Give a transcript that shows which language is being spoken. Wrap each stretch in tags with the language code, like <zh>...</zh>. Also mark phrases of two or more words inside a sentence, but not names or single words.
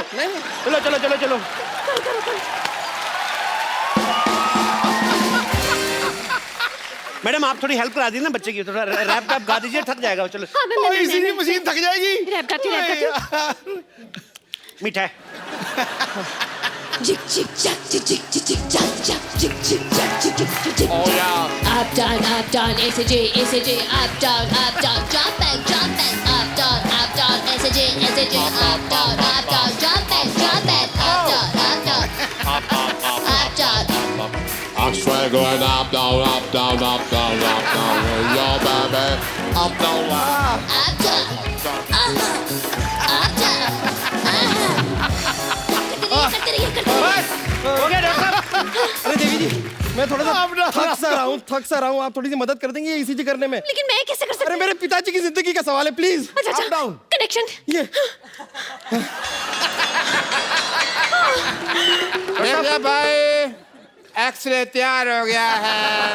<hi>चलो चलो चलो चलो। मैडम आप थोड़ी हेल्प करा दी ना बच्चे की, थोड़ा रैप वैप गा दीजिए, थक जाएगा। चलो हाँ, मैं इसीलिए मशीन थक जाएगी। रैप गाती हूँ। मीठा है। Jick jick jack jick jick jick jick jack jack jick jick jack jick jick jick jick.</hi> <en>Oh yeah. Up down, ACJ, ACJ, up down, jump back, up down, ACJ, ACJ, up down, jump back, up down. I'm straight going up, down, up, down, up, down, up, down. Yo, baby, up, down, up. Up down, up down,</en> <hi>करते रहिए, करते रहिए। हो गया डॉक्टर साहब। अरे देवी जी मैं थोड़ा सा थक सा रहा हूँ। आप थोड़ी सी मदद कर देंगे ईसीजी करने में? लेकिन मैं कैसे कर सकती अरे हूँ? मेरे पिताजी की जिंदगी का सवाल है, प्लीज। अच्छा</hi> <en>up down</en> <hi>कनेक्शन। ये देखिए भाई एक्सरे तैयार हो गया है।</hi>